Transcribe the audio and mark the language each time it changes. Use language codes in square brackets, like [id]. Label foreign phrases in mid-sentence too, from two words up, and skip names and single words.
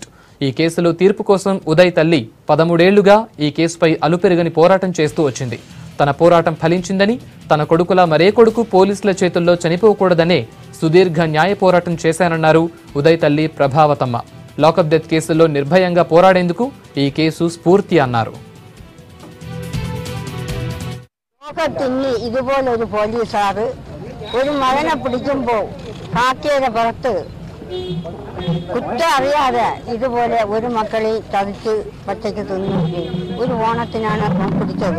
[te] ఈ కేసులో తీర్పు కోసం ఉదయ్ తల్లి 13 ఏళ్లుగా ఈ కేసుపై అలుపెరుగని పోరాటం చేస్తూ వచ్చింది. తన పోరాటం ఫలించిందని, తన కొడుకులా మరే కొడుకు పోలీసుల చేతుల్లో చనిపోకూడదనే సుదీర్ఘ న్యాయ పోరాటం చేశానన్నారు ఉదయ్ తల్లి ప్రభావతమ్మ. లాకప్ డెత్ కేసులో నిర్భయంగా పోరాడేందుకు ఈ కేసు స్ఫూర్తి అన్నారు. [ml] ഇതുപോലൊരു പോലീസുകാർ ഒരു മകനെ പിടിക്കുമ്പോൾ കാക്കയുടെ പുറത്ത് കുറ്റം അറിയാതെ ഇതുപോലെ ഒരു മക്കളെ ചതിച്ച് പച്ചയ്ക്ക് തിന്നു. ഒരു ഓണത്തിനാണ് പിടിച്ചത്.